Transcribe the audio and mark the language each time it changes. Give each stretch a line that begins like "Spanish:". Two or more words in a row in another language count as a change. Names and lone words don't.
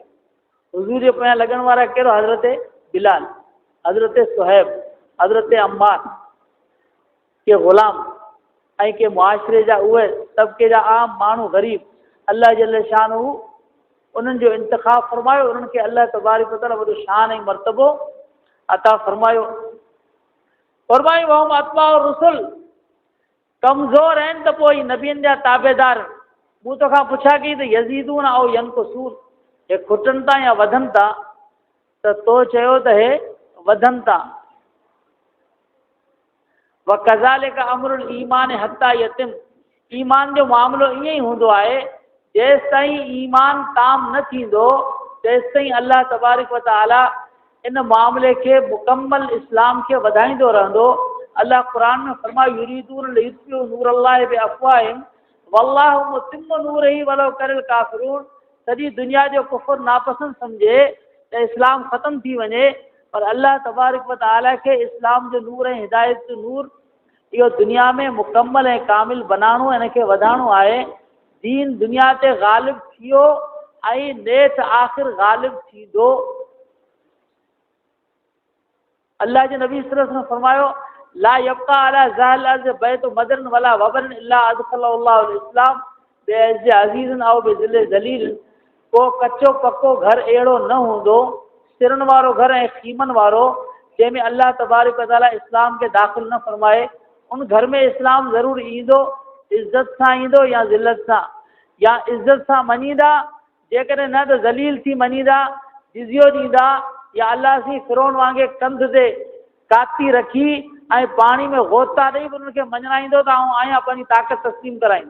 Sindhi: हुज़ूर जे पोयां लॻण वारा कहिड़ो? हज़रत बिलाल, हज़रत सुहैब, हज़रत अम्मार, के ग़ुलाम ऐं के मुआशिरे जा उहे तबिके जा आम माण्हू ग़रीब। अल्लाह जल शानहू उन्हनि जो इंतिख़ाब फ़रमायो, उन्हनि खे अल्लाह तबारक व तआला वॾो शान ऐं मर्तबो अता फ़रमायो। फ़रमायो
Arabic: وهم أتباع الرسل,
Sindhi: कमज़ोर आहिनि त पोइ नबियुनि जा ताबेदार। मूं तोखां पुछा कई त यज़ीदून ऐं यनकुसून, हे खुटनि था या वधनि था? त तो चयो त हे वधनि था।
Arabic: وكذلك أمر الإيمان حتى يتم,
Sindhi: ईमान जो मामिलो ईअं ई हूंदो आहे जेसि ताईं ईमान ताम न थींदो तेसि ताईं अल्लाह तबारक व तआला इन मामले खे मुकम्मल इस्लाम खे वधाईंदो रहंदो। अल्लाह क़ुरान में फरमायो
Arabic: يريدون ليطفئوا نور الله بأفواههم والله متم نوره ولو كره الكافرون.
Sindhi: सॼी दुनिया जो कुफ़र नापसंद सम्झे त इस्लाम ख़तम थी वञे, पर अल्लाह तबारक व तआला खे इस्लाम जो नूर ऐं हिदायत जो नूर इहो दुनिया में मुकम्मल ऐं कामिल बनाइणो, हिन खे वधाइणो आहे। दीन दुनिया ते ग़ालिब थियो ऐं नेठ आख़िर ग़ालिब थींदो। अल्लाह जे नबी सल्लल्लाहु अलैहि वसल्लम फरमायो
Arabic: لا يبقى على ظهر الأرض بيت مدر ولا وبر إلا أدخله الإسلام بعز عزيز أو بذل ذليل.
Sindhi: को कचो पको घर अहिड़ो न हूंदो, सिरनि वारो घर ऐं ख़ीमनि वारो, जंहिंमें अल्लाह तबारक व तआला इस्लाम खे दाख़िल न फरमाए। उन घर में इस्लाम ज़रूरु ईंदो, इज़त सां ईंदो या ज़िलत सां। या इज़त सां मञींदा, जेकॾहिं न त ज़लील थी मञींदा, जिज़ियो ॾींदा, या अल्लाह सी फिरौन वांगुरु कंध ते काती रखी ऐं पाणी में गोता ॾेई उन्हनि खे मञाईंदो त आउं आहियां, पंहिंजी ताक़त तस्लीम कराईंदो।